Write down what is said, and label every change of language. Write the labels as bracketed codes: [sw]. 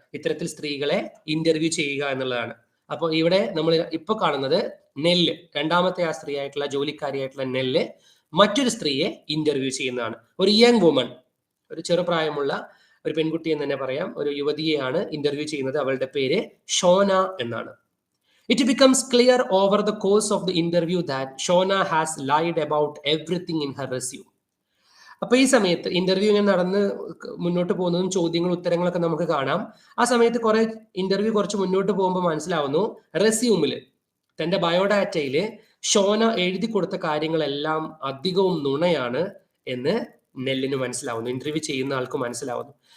[ml] ഇത്തരത്തിൽ സ്ത്രീകളെ ഇന്റർവ്യൂ ചെയ്യുക എന്നുള്ളതാണ്. അപ്പൊ ഇവിടെ നമ്മൾ ഇപ്പൊ കാണുന്നത് നെല്ല്, രണ്ടാമത്തെ ആ സ്ത്രീ ആയിട്ടുള്ള ജോലിക്കാരിയായിട്ടുള്ള നെല്ല് മറ്റൊരു സ്ത്രീയെ ഇന്റർവ്യൂ ചെയ്യുന്നതാണ്. ഒരു യങ് വുമൺ, ഒരു ചെറുപ്രായമുള്ള ഒരു പെൺകുട്ടി എന്ന് തന്നെ പറയാം, ഒരു യുവതിയെയാണ് ഇന്റർവ്യൂ ചെയ്യുന്നത്. അവളുടെ പേര് ഷോന എന്നാണ്. [en] It becomes clear over the course of the interview that Shona has lied about everything in her resume. [ml] അപ്പൊ ഈ സമയത്ത് ഇന്റർവ്യൂ ഇങ്ങനെ നടന്ന് മുന്നോട്ട് പോകുന്നതും ചോദ്യങ്ങളും ഉത്തരങ്ങളൊക്കെ നമുക്ക് കാണാം. ആ സമയത്ത് ഇന്റർവ്യൂ കുറച്ച് മുന്നോട്ട് പോകുമ്പോൾ മനസ്സിലാവുന്നു, റെസ്യൂമില്, തന്റെ ബയോഡാറ്റയില് ഷോന എഴുതി കൊടുത്ത കാര്യങ്ങളെല്ലാം അധികവും നുണയാണ് എന്ന് നെല്ലിന് മനസ്സിലാവുന്നു, ഇന്റർവ്യൂ ചെയ്യുന്ന ആൾക്ക് മനസ്സിലാവുന്നു.